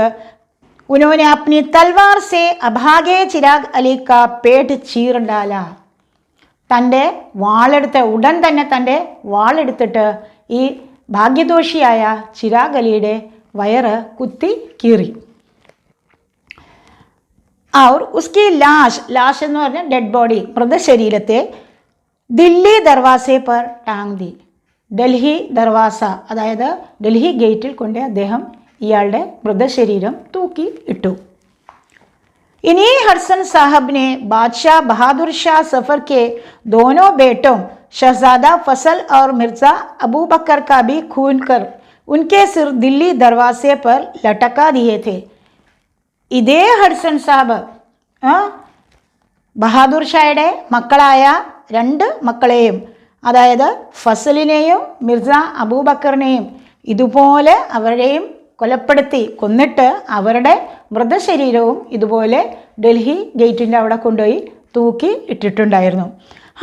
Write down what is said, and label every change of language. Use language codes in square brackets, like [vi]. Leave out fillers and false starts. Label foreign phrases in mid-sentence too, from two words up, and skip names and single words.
[hi] उन्होंने अपनी तलवार से अभागे चिराग अली का पेट चीर डाला. [ml] തൻ്റെ വാളെടുത്ത് ഉടൻ തന്നെ തൻ്റെ വാളെടുത്തിട്ട് ഈ ഭാഗ്യദോഷിയായ ചിരാഗ് അലിയുടെ വയറ് കുത്തി കീറി. [hi] और उसकी लाश [ml] എന്ന് പറഞ്ഞാൽ [en] dead body, [hi] മൃതശരീരത്തെ दिल्ली दरवाज़े पर टांग दी. [ml] ഡൽഹി ദർവാസ, അതായത് ഡൽഹി ഗേറ്റിൽ കൊണ്ട് അദ്ദേഹം ഇയാളുടെ മൃതശരീരം തൂക്കി ഇട്ടു. [hi] इन्हीं हडसन साहब ने बादशाह बहादुर शाह सफ़र के दोनों बेटों शहजादा फसल और मिर्ज़ा अबू बकर का भी खून कर उनके सिर दिल्ली दरवाजे पर लटका दिए थे. [ml] ഇതേ ഹഡ്സൺ സാഹബ് ബഹാദൂർ ഷായുടെ മക്കളായ രണ്ട് മക്കളെയും, അതായത് ഫസലിനെയും മിർസ അബൂബക്കറിനെയും ഇതുപോലെ അവരെയും കൊന്നിട്ട് അവരുടെ മൃതശരീരവും ഇതുപോലെ ഡൽഹി ഗേറ്റിൻ്റെ അവിടെ കൊണ്ടുപോയി തൂക്കി ഇട്ടിട്ടുണ്ടായിരുന്നു.